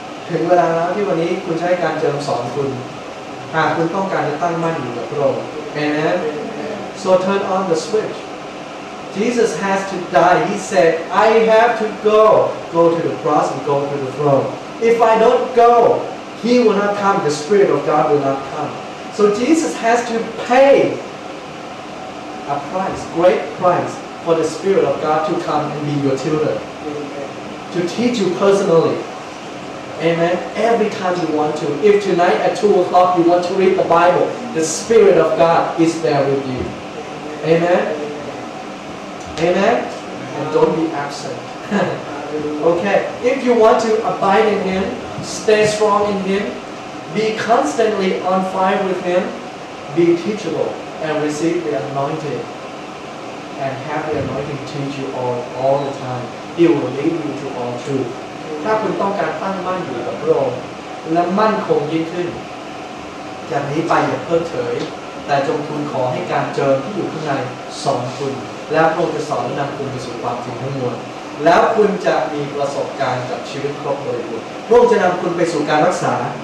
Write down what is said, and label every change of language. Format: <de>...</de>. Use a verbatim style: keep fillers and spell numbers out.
<th>ถึงเวลาแล้วที่วันนี้คุณใช้การเจิมสอนคุณหากคุณต้องการจะตั้งมั่นอยู่กับพระองค์เอเมน</th> <en>so turn on the switch Jesus has to die he said I have to go go to the cross and go to the throne if I don't go he will not come the Spirit of God will not come so Jesus has to pay a price great price for the Spirit of God to come and be your tutor to teach you personally. Amen. Every time you want to. If tonight at two o'clock you want to read the Bible, the Spirit of God is there with you. Amen. Amen. And don't be absent. Okay. If you want to abide in Him, stay strong in Him, be constantly on fire with Him, be teachable and receive the anointing. And have the anointing teach you all, all the time. He will lead you to all truth.</en> <th>ถ้าคุณต้องการตั้งมั่นอยู่กับพระองค์และมั่นคงยิ่งขึ้นจากนี้ไปอย่าเพิกเฉยแต่จงทูลขอให้การเจิมที่อยู่ข้างในสอนคุณแล้วพระองค์จะสอนและนำคุณไปสู่ความจริงทั้งมวลแล้วคุณจะมีประสบการณ์กับชีวิตครบโดยบุญพระองค์จะนำคุณไปสู่การรักษา</th>